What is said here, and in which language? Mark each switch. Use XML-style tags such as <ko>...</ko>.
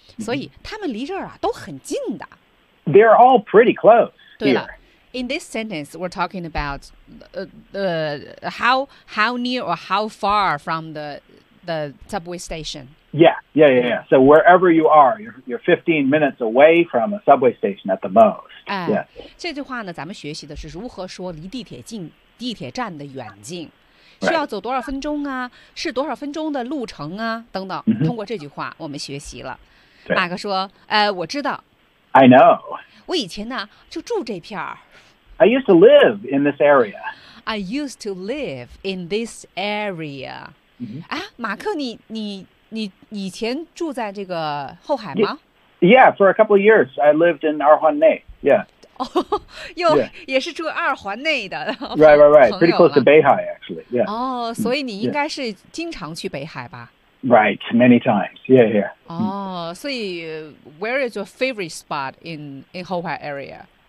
<zh>所以他们离这儿啊都很近的。</zh> <en>They're all pretty close.</en> <zh>对了</zh> <en>，In this sentence, we're talking about how near or how far from the subway station. Yeah. So wherever you are, you're 15 minutes away from a subway station at the most.</en> <zh>这句话呢，咱们学习的是如何说离地铁近、地铁站的远近。需要走多少分钟啊？是多少分钟的路程啊？等等。通过这句话，我们学习了。马克说：“我知道。</zh> <en>I know.</en> <zh>我以前呢就住这片儿。</zh> <en>I used to live in this area. I used to live in this area.、Mm-hmm.</en> <zh>啊，马克，你以前住在这个后海吗</zh> <en>？Yeah, for a couple of years, I lived in 二环内 Yeah.</en> <zh>哦，又也是住二环内的。</zh> <en>Right. Pretty close to 北海 actually. Yeah.</en> <zh>哦、oh, ，所以你应该是经常去北海吧？</zh> <en>Right, many times. Yeah. Oh, so where is your favorite spot in Hohhai area?</en>